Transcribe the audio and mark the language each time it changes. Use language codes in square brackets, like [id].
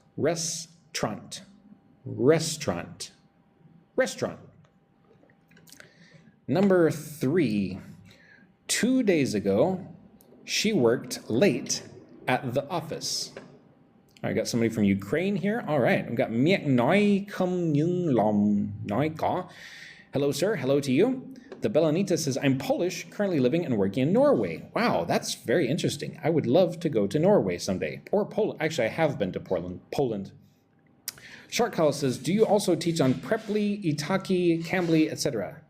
[en] Restaurant. Restaurant. Restaurant. Number 3. 2 days ago, she worked late at the office. I got somebody from Ukraine here. All right, we've got [vi] miệng nói không nhưng lòng nói có. [en] Hello, sir. Hello to you. The Belanita says, I'm Polish, currently living and working in Norway. Wow, that's very interesting. I would love to go to Norway someday. Or Poland. Actually, I have been to Poland. Shark Collar says, do you also teach on Preply, Itaki, Cambly, etc.?